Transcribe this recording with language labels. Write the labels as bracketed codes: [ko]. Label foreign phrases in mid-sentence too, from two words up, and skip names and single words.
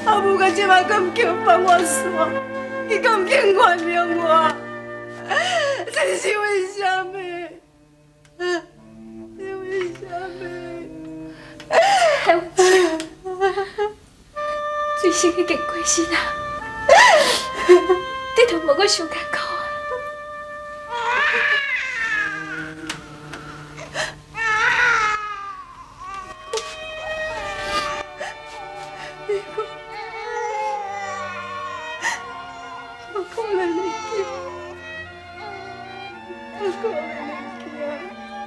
[nan] 阿母到即马阁唔肯放我煞，伊阁唔肯原谅我，这是为什么？是为什么？蔡文姐，最先已经过世啦，你就莫阁想艰苦啊！我可怜你囝，我可怜你囝。